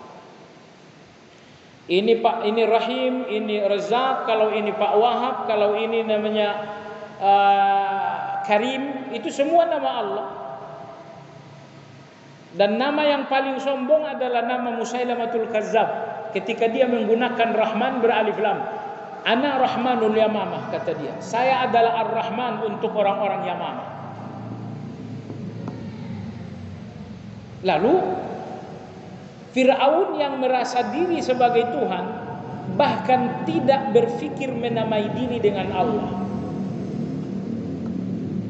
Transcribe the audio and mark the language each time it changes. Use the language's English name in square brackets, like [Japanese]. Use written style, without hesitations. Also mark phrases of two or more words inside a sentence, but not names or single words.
[Indonesian] Ini Pak, ini Rahim, ini Razzaq, kalau ini Pak Wahab, kalau ini namanya Karim, itu semua nama Allah. Dan nama yang paling sombong adalah nama Musailamatul Kazzab. Ketika dia menggunakan Rahman beralif lam. [Arabic] أنا رحمن اليمامة, [Indonesian] kata dia. Saya adalah Ar-Rahman untuk orang-orang Yamamah. Lalu Fir'aun yang merasa diri sebagai Tuhan bahkan tidak berpikir menamai diri dengan Allah.